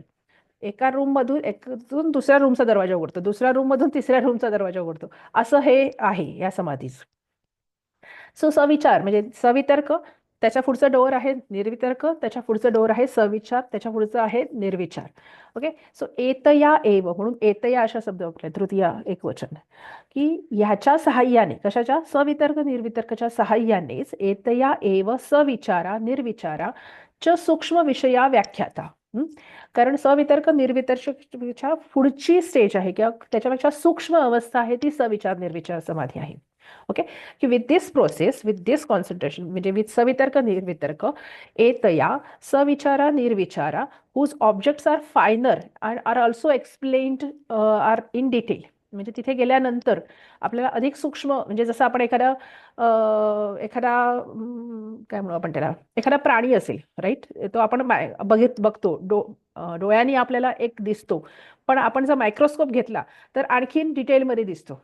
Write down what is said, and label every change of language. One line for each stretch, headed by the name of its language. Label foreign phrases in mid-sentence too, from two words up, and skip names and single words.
Marathi: एका रूम मधून दुसऱ्या रूमचा दरवाजा उघडतो, दुसऱ्या रूम मधून तिसऱ्या रूमचा दरवाजा उघडतो, असं हे आहे या समाधीच. सो सविचार म्हणजे सवितर्क, त्याच्या पुढचं डोअर आहे निर्वितर्क, त्याच्या पुढचं डोअर आहे सविचार, त्याच्या पुढचं आहे निर्विचार.
English: okay, so
Sanskrit: एतया एव
Marathi: म्हणून एतया अशा शब्द वापरले, तृतीय एकवचन, की ह्याच्या सहाय्याने, कशाच्या, सवितर्क निर्वितर्कच्या सहाय्यानेच
Sanskrit: एतया एव सविचारा निर्विचारा च सूक्ष्म विषया व्याख्याता.
Marathi: कारण सवितर्क निर्वितर्कच्या पुढची स्टेज आहे किंवा त्याच्यापेक्षा सूक्ष्म अवस्था आहे ती सविचार निर्विचार समाधी आहे.
English: okay, की with this process, with this concentration, म्हणजे with
Sanskrit: सवितर्क निर्वितर्क एतया सविचारा निर्विचारा
English: whose objects are finer and are also explained are in detail.
Marathi: म्हणजे तिथे गेल्यानंतर आपल्याला अधिक सूक्ष्म, म्हणजे जसं आपण एखादा काय म्हणू आपण त्याला, एखादा प्राणी असेल राईट, तो आपण बघतो डोळ्यांनी आपल्याला एक दिसतो, पण आपण जर मायक्रोस्कोप घेतला तर आणखीन डिटेलमध्ये दिसतो.